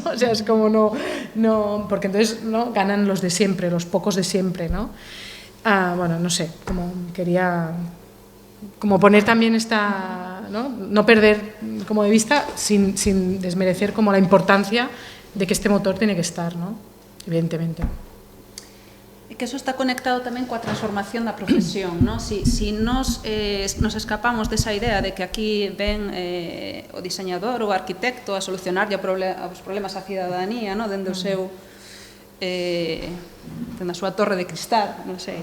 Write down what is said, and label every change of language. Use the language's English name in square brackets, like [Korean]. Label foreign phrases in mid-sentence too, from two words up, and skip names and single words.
[Spanish] O sea, es como no porque entonces, ¿no? Ganan los de siempre, los pocos de siempre, ¿no? Bueno, no sé, como quería como poner también no perder como de vista sin desmerecer como la importancia de que este motor tiene que estar, ¿no? Evidentemente. [Galician] E que eso está conectado tamén coa transformación da profesión, ¿no? Si nos escapamos desa idea de que aquí ven o diseñador ou o arquitecto a solucionar os problemas á cidadanía, ¿no? Dende o seu dende a súa torre de cristal, non sei.